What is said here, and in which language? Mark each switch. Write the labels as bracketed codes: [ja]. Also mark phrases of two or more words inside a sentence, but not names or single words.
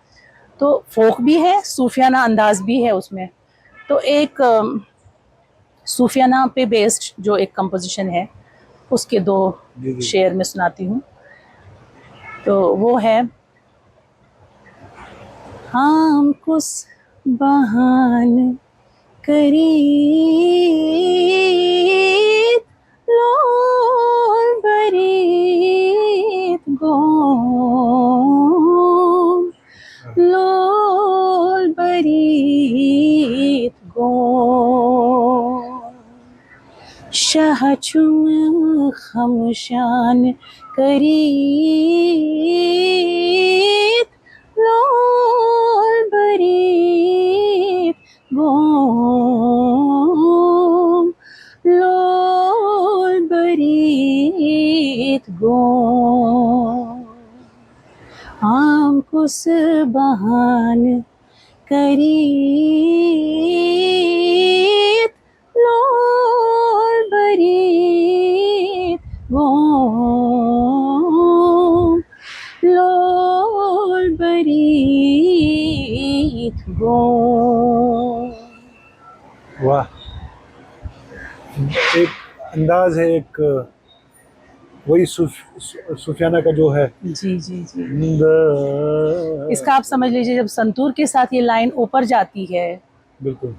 [hi] तो फोक भी है, सूफियाना अंदाज भी है उसमें। तो एक सूफियाना पे बेस्ड जो एक कंपोजिशन है, उसके दो शेर में सुनाती हूँ। तो वो है, [ks] हम कुछ बहान करीत लोल बरीत गोम, लोल बरीत गोम, शाहचुम खमशान करीत लोल बरीत गोम, लोल बरीत गोम, आम कुस बहान करीत लोल बरीत गोम, लोल बरीत गोम। [hi] वाह, एक अंदाज है, एक वही सूफियाना का जो है। जी जी जी, इसका आप समझ लीजिए, जब संतूर के साथ ये लाइन ऊपर जाती है, बिल्कुल